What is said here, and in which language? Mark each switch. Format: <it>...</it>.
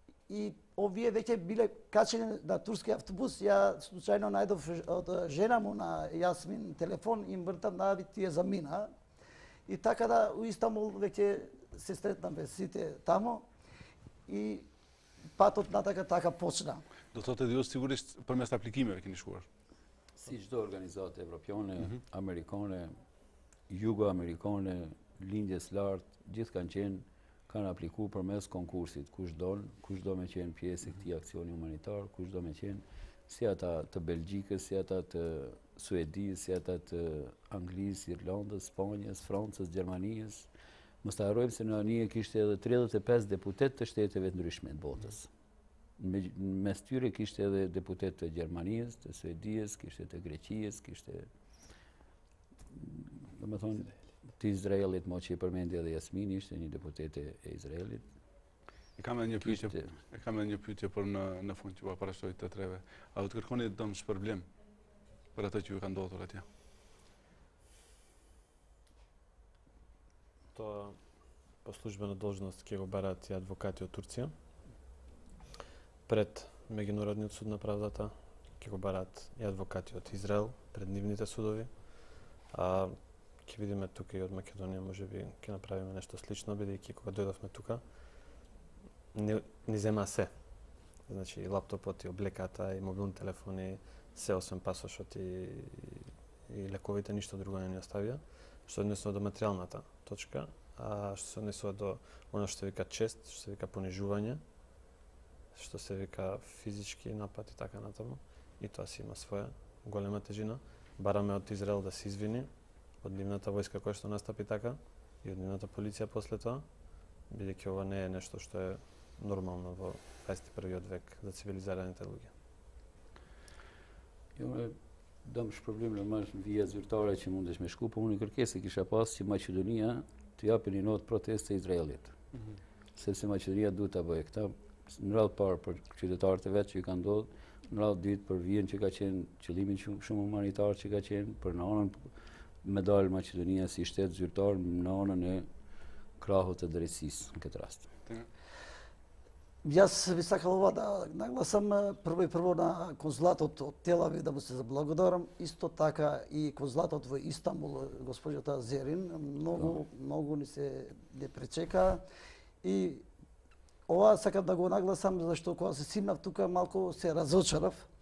<mk>И овие веќе биле качени на турски автобус. Ја случајно најдов од жена му на Јасмин телефон и мртам нави тие замина. И така да у Истанбул веќе се сретнаме сите тамо и патот така почна.</mk> <sq>Do thotë edhe ju sigurisht përmes aplikimeve keni shkuar. Si çdo organizatë evropiane, amerikane, jugo-amerikane, lindjes lartë, gjithë kanë aplikuar përmes konkursit. Kush do me qenë pjesë e këtij aksioni humanitar, kush do me qenë si ata të Belgjikës, si ata të Suedisë, si ata të Anglisë, Irlandës, Spanjës, Francës, Gjermanisë. Mos ta harrojmë se në anije kishte edhe 35 deputet të shteteve të ndryshme të botës. Mes tyre kishte edhe deputet të Gjermanisë, të Suedisë, kishte të Greqisë, kishte domethënë të Izraelit, mo që i përmendi edhe Jasmini, ishte një deputet e Izraelit. E kam edhe një pyetje për në fund që parashtoj të treve. A do të kërkoni dëm shpërblim për atë që ju ka ndodhur atje?</sq> <mk>To по службена должност ќе го бараат и адвокати од Турција. Пред Меѓународниот суд на правдата ќе го бараат и адвокати од Израел пред нивните судови. А ќе видиме тука и од Македонија, можеби ќе направиме нешто слично, бидејќи кога дојдовме тука ни зема се. Значи и лаптопот, и облеката, и мобилни телефони, се освен пасошот и лековите, ништо друго не ни оставија. Што однесува до материјалната точка, а што се однесува до оно што се вика чест, што се вика понижување, што се вика физички напад и така натаму. И тоа си има своја голема тежина. Бараме од Израел да се извини, од нивната војска која што настапи така, и од нивната полиција после тоа, бидејќи ова не е нешто што е нормално во 21-виот век за цивилизираните луѓе.</mk> <sq>Dëm shpërblim në vija zyrtare që mundesh me shku, po unë kërkesë kisha pas që Maqedonia të japin një notë protestë të Izraelit. Sepse Maqedonia duhet ta bëjë këtë në radhë parë për qytetarët e vet që i kanë ndodhur, në radhë dytë për vijën që ka qenë qëllimin shumë humanitar që ka qenë, për në anën me dalë Maqedonia si shtet zyrtar në anën e krahut të drejtësisë në këtë rast.</sq> <mk>Јас би сакал ова да нагласам прво на конзулатот од Тел Авив да му се заблагодарам, исто така и конзулатот во Истанбул, госпоѓата Зерин, многу ни се не пречека и ова сакам да го нагласам зашто кога се симнав тука малку се разочарав.</mk>